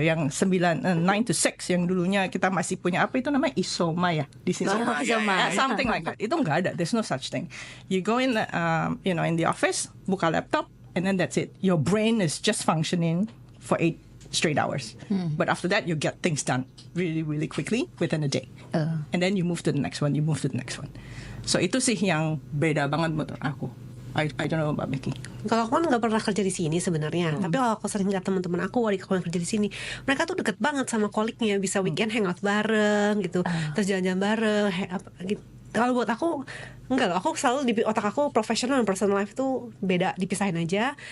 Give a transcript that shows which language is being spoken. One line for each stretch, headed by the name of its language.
Indonesian: Yang 9 to 6 yang dulunya kita masih punya apa itu namanya isoma ya di sini.
English: Something like that.
Indonesian: Itu nggak ada.
English: There's no such thing. You go in the, in the office,
Indonesian: buka laptop,
English: and then that's it. Your brain is just functioning for 8 straight hours. But after that, you get things done really, really quickly within a day. And then you move to the next one.
Indonesian: So itu sih yang beda banget menurut aku.
English: I don't know about Mickey.
Indonesian: Kalau aku kan nggak pernah kerja di sini sebenarnya, tapi kalau aku sering lihat teman-teman aku adik aku yang kerja di sini, mereka tuh deket banget sama koliknya, bisa weekend hangout bareng gitu, terus jalan-jalan bareng, gitu. Kalau buat aku enggak loh, aku selalu di otak aku professional dan personal life itu beda, dipisahin aja.